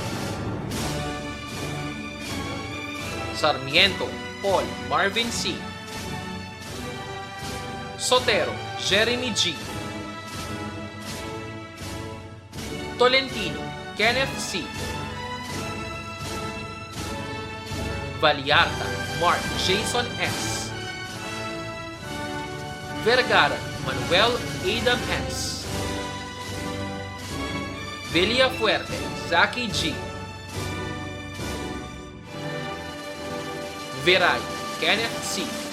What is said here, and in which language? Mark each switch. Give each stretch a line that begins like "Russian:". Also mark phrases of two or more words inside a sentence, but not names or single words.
Filipino: Sarmiento, Paul Marvin C. Sotero, Jeremy G. Tolentino, Kenneth C. Vallarta, Mark Jason S. Vergara, Manuel Adam S. Villafuerte, Zaki G. Viray, Kenneth C.